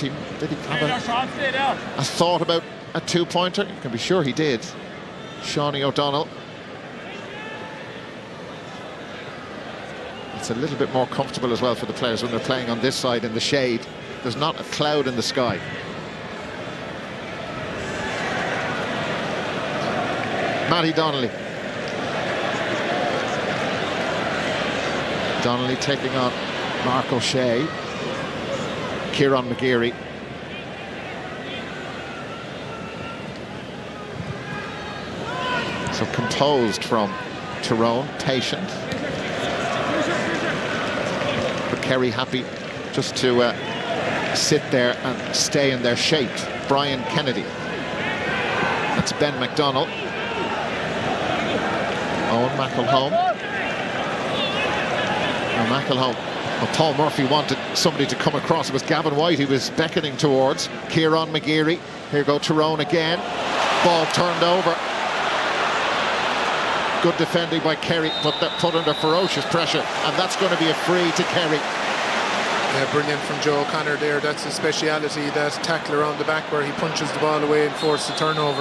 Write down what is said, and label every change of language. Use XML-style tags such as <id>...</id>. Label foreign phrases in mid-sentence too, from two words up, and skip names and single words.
<en>Did he have a thought about a two-pointer? You can be sure he did. Shawnee O'Donnell. It's a little bit more comfortable as well for the players when they're playing on this side in the shade. There's not a cloud in the sky. Matty Donnelly. Donnelly taking on Mark O'Shea. Kieran McGeary. So composed from Tyrone, patient. But Kerry happy just to sit there and stay in their shape. Brian Kennedy. That's Ben McDonnell. Owen McElhone. Now McElhone. Well, Paul Murphy wanted somebody to come across. It was Gavin White he was beckoning towards. Kieran McGeary. Here go Tyrone again. Ball turned over. Good defending by Kerry, but they're put under ferocious pressure, and that's going to be a free to Kerry. Yeah, brilliant from Joe O'Connor there. That's a speciality, that tackle around the back where he punches the ball away and forces a turnover.</en>